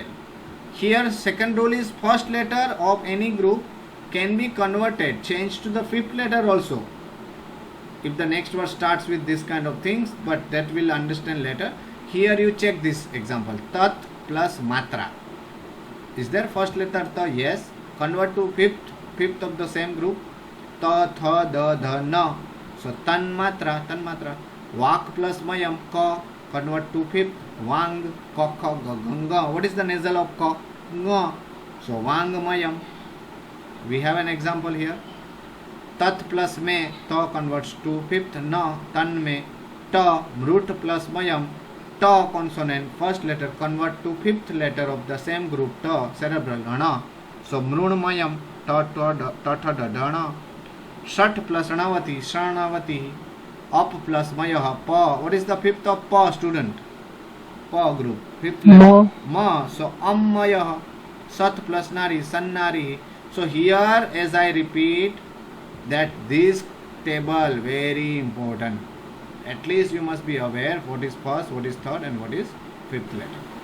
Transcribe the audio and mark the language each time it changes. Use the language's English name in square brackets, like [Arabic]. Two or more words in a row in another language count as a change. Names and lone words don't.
[English] Here second rule is first letter of any group can be converted, changed to the 5th letter also. If the next word starts with this kind of things, but that will understand later. Here you check this example. [Sanskrit] Tat plus matra. [English] Is there first letter ta? Yes. Convert to 5th of the same group. [Sanskrit] Ta, tha, da, dha, na. So tan matra. Vak plus mayam, ka. [English] Convert to 5th. [Sanskrit] Vang, ka, kha, ga, ganga. [English] What is the nasal of ka? Nga. So [Sanskrit] vang mayam. [English] We have an example here. Tat plus me, ta converts to 5th. [Sanskrit] Na, tan me. Ta, mrut plus mayam. [English] Ta consonant, first letter convert to 5th letter of the same group. [Sanskrit] Ta, cerebral, na. So mrun mayam, ta, ta, da, na. Shat plus anavati, shanavati. Up plus mayah, pa. [English] What is the 5th of pa, student? Pa group. 5th letter. Ma. So mayah. [Sanskrit] Sat plus nari, sannari. [English] So here as I repeat that this table very important. At least you must be aware what is first, what is third and what is 5th letter.